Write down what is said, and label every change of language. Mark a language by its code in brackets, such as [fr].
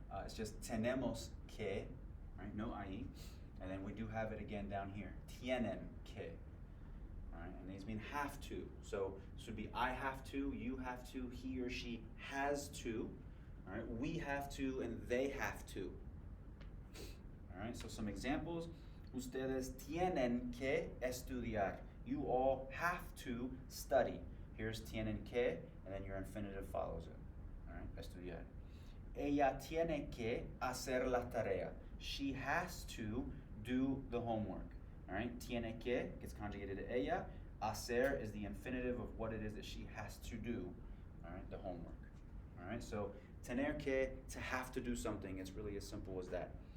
[en] It's just tenemos que, right? No IE. And then we do have it again down here, tienen que. All right, and these mean have to. So this would be I have to, you have to, he or she has to. All right, we have to, and they have to. All right, so some examples. [es] Ustedes tienen que estudiar. [en] You all have to study. Here's tienen que, and then your infinitive follows it. All right, estudiar. [es] Ella tiene que hacer la tarea. [en] She has to do the homework. All right, tiene que gets conjugated to ella. Hacer is the infinitive of what it is that she has to do. All right, the homework. All right, so tener que, to have to do something. It's really as simple as that.